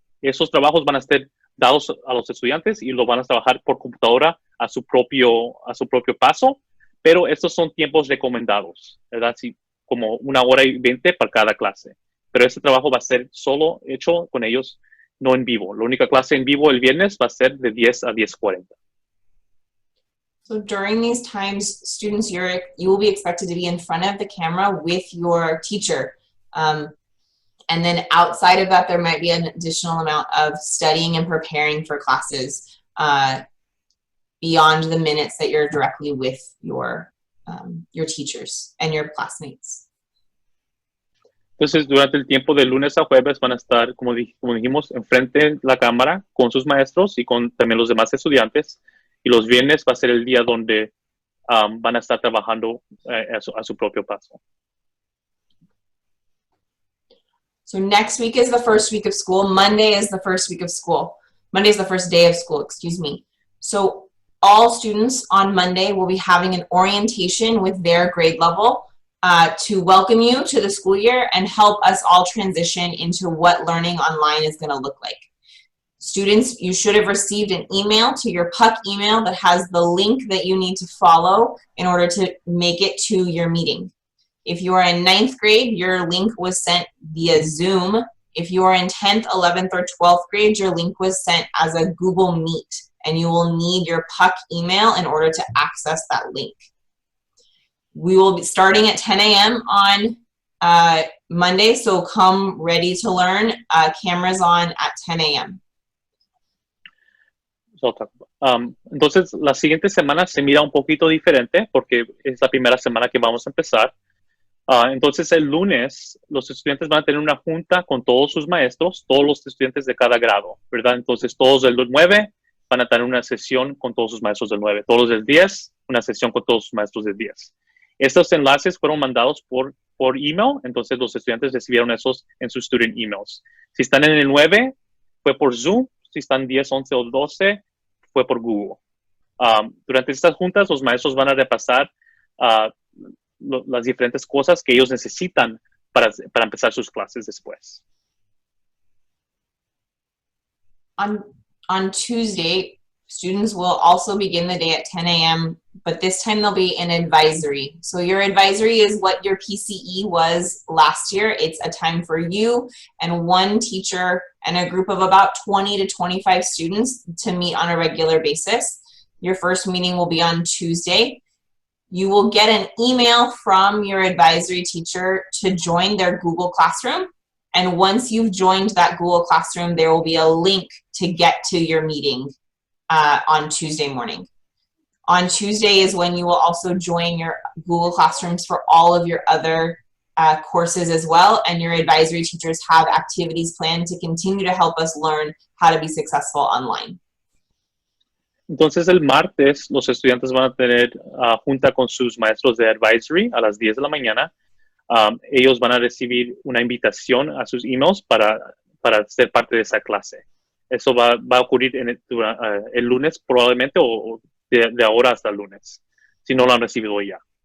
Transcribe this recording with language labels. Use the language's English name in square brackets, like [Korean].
[Spanish] Esos trabajos van a ser dados a los estudiantes y lo van a trabajar por computadora a su propio paso, pero estos son tiempos recomendados, ¿verdad? Sí, como 1:20 para cada clase. Pero ese trabajo va a ser solo hecho con ellos, no en vivo. La única clase en vivo el viernes va a ser de 10 a 10:40. [English] So during these times, students, you will be expected to be in front of the camera with your teacher. And then outside of that, there might be an additional amount of studying and preparing for classes beyond the minutes that you're directly with your teachers and your classmates. [Spanish] Entonces, durante el tiempo de lunes a jueves van a estar, como dijimos, enfrente de la cámara con sus maestros y con también los demás estudiantes. Y los viernes va a ser el día donde van a estar trabajando a su propio paso. [English] So next week is the first week of school. Monday is the first week of school. Monday is the first day of school, excuse me. So all students on Monday will be having an orientation with their grade level to welcome you to the school year and help us all transition into what learning online is going to look like. Students, you should have received an email to your PUC email that has the link that you need to follow in order to make it to your meeting. If you are in 9th grade, your link was sent via Zoom. If you are in 10th, 11th, or 12th grade, your link was sent as a Google Meet, and you will need your PUC email in order to access that link. We will be starting at 10 a.m. on Monday, so come ready to learn. Cameras on at 10 a.m. [Spanish] Entonces, la siguiente semana se mira un poquito diferente porque es la primera semana que vamos a empezar. Entonces, el lunes, los estudiantes van a tener una junta con todos sus maestros, todos los estudiantes de cada grado, ¿verdad? Entonces, todos del 9 van a tener una sesión con todos sus maestros del 9. Todos del 10, una sesión con todos sus maestros del 10. Estos enlaces fueron mandados por email, entonces los estudiantes recibieron esos en sus [English] student emails. [Spanish] Si están en el 9, fue por Zoom. Si están 10, 11 o 12, fue por Google. Durante estas juntas, los maestros van a repasar las diferentes cosas que ellos necesitan para empezar sus clases después. [English] On Tuesday, students will also begin the day at 10 a.m., but this time they'll be in advisory. So your advisory is what your PCE was last year. It's a time for you and one teacher and a group of about 20 to 25 students to meet on a regular basis. Your first meeting will be on Tuesday. You will get an email from your advisory teacher to join their Google Classroom, And once you've joined that Google Classroom, there will be a link to get to your meeting on Tuesday morning. On Tuesday is when you will also join your Google Classrooms for all of your other courses as well, and your advisory teachers have activities planned to continue to help us learn how to be successful online. [Spanish] Entonces el martes los estudiantes van a tener junta con sus maestros de advisory a las 10 de la mañana. Ellos van a recibir una invitación a sus emails para ser parte de esa clase. Eso va a ocurrir el lunes probablemente o de ahora hasta el lunes, si no lo han recibido ya.